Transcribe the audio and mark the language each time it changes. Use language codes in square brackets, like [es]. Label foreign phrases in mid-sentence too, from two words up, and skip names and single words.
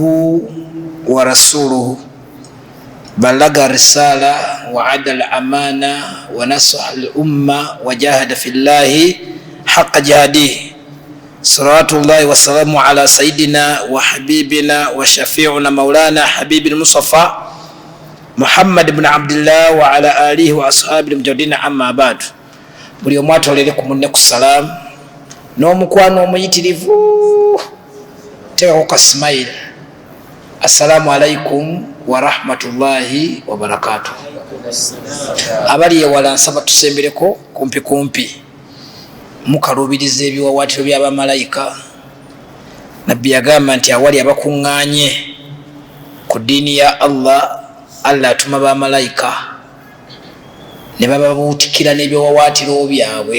[ar] ورسوله بلغ الرسالة وعد الأمانة ونصح الأمة وجاهد في الله حق جهاده صلوات الله وسلامه على سيدنا وحبيبنا وشفيعنا مولانا حبيب المصطفى محمد بن عبد الله وعلى آله وأصحابه المجدين أما بعد [lg] buli omu atolere ku munne ku salaamu n'omukwano omuyitirivu teekako ka smile. [ar] السلام عليكم ورحمة الله وبركاته. [lg] Abali ewala nsaba tusembereko kumpi kumpi mukaluubiriza ebiwawaatiro by'abamalayika. Nabbi yagamba nti awali abakuŋŋaanye ku ddiini ya Allah, Allah atuma bamalayika ne bababuutikira n'ebyowawaatiro byabwe.